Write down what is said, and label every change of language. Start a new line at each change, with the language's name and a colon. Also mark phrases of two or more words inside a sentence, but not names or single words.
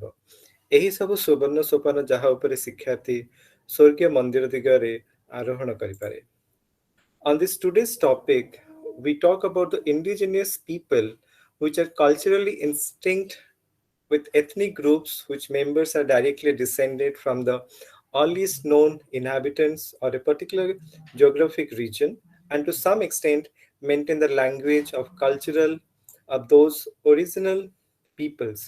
Odia: ଏହି ସବୁ ସୁବର୍ଣ୍ଣ ସୋପାନ ଯାହା ଉପରେ ଶିକ୍ଷାର୍ଥୀ ସ୍ୱର୍ଗୀୟ ମନ୍ଦିର ଦିଗରେ ଆରୋହଣ କରିପାରେ।
English: On this today's topic, we talk about the indigenous people which are culturally instinct with ethnic groups which members are directly descended from the earliest known inhabitants or a particular geographic region, and to some extent maintain the language of cultural of those original peoples.